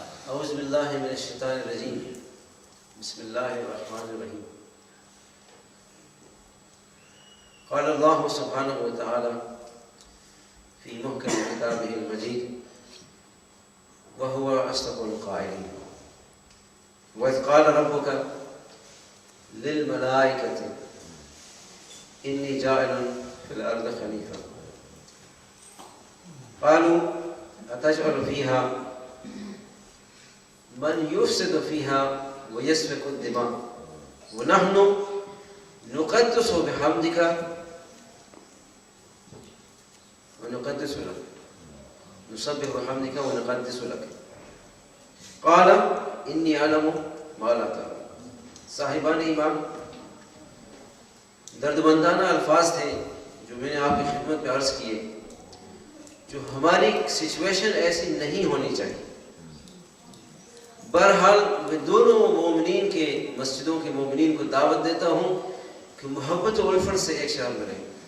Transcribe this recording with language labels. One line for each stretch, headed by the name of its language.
Arabic: أعوذ بالله من الشيطان الرجيم بسم اللہ الرحمن الرحیم. قال اللہ سبحانہ وتعالی فی محکم کتابہ المجید وهو أصدق القائلين. وإذ قال ربك للملائكة إني جاعل في الأرض خليفة قالوا أتجعل فيها من يفسد فيها ويسفك الدماء ونحن نقدس بحمدك ونقدس لك نسبح بحمدك ونقدس لك قال إني أعلم ما لا تعلم.
Urdu: صاحبان ایمان، دردمندانہ الفاظ تھے جو میں نے آپ کی خدمت میں عرض کیے، جو ہماری سچویشن ایسی نہیں ہونی چاہیے. بہرحال میں دونوں مومنین کے مسجدوں کے مومنین کو دعوت دیتا ہوں کہ محبت و الفت سے ایک شہر میں رہیں.